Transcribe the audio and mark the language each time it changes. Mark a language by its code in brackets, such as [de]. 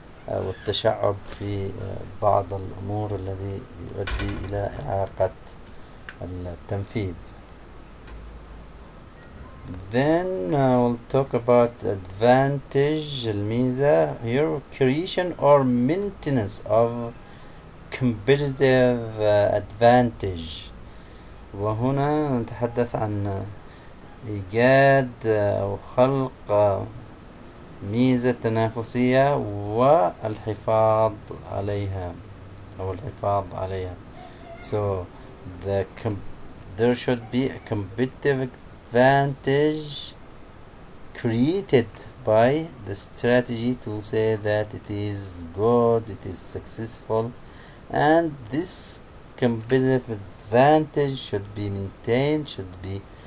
[ar] والتشعب في بعض الأمور الذي يؤدي إلى إعاقة التنفيذ. [en] Then we'll talk about advantage الميزة here, creation or maintenance of competitive advantage. [ar] وهنا نتحدث عن إيجاد أو خلق ميزة تنافسية والحفاظ عليها أو الحفاظ عليها. [en] So there should be a competitive advantage created by the strategy to say that it is good, it is successful, and this competitive advantage should be maintained, should be